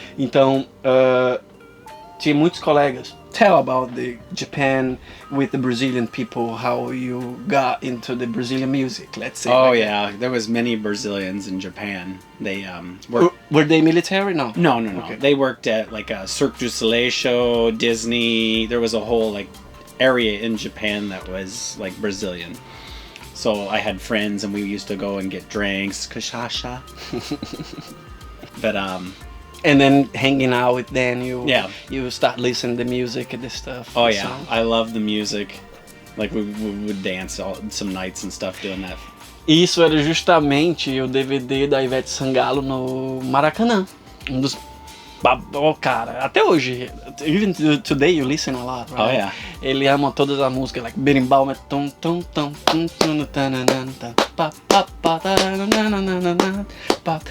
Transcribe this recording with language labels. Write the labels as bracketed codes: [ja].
[pt] Então, tinha muitos colegas. [en] Tell about the Japan with the Brazilian people, how you got into the Brazilian music, let's say. Oh yeah, there was many Brazilians in Japan. They were they military? No. No. Okay. They worked at like a Cirque du Soleil show, Disney. There was a whole like area in Japan that was like Brazilian. So I had friends and we used to go and get drinks, kashasha. But and then hanging out with Dan, you Yeah. you start listening to music and this stuff. Oh yeah, I love the music. Like we would dance some nights and stuff doing that. [pt] Isso era justamente o DVD da Ivete Sangalo no Maracanã. Um dos... Oh, cara, até hoje, [en] even today you listen a lot, right? Oh, yeah. [pt] Ele ama todas as músicas, like berimbau, tum tum tum tum tum tananana, pa pa pa tananana, pa.